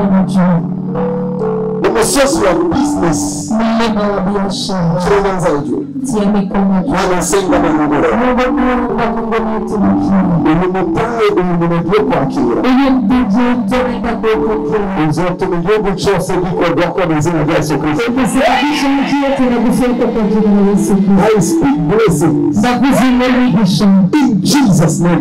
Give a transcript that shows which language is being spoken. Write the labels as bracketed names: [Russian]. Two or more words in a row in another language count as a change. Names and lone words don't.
[Rundi] umusozi wa business [Swahili] mlima wa biashara tia mikono [Rundi] anasenga na mugore umutaye umuntu kwakira uzatuma igihugu cyose gikorwa ko n'izina rya Yesu Kristo. [English] I speak blessings in Jesus name.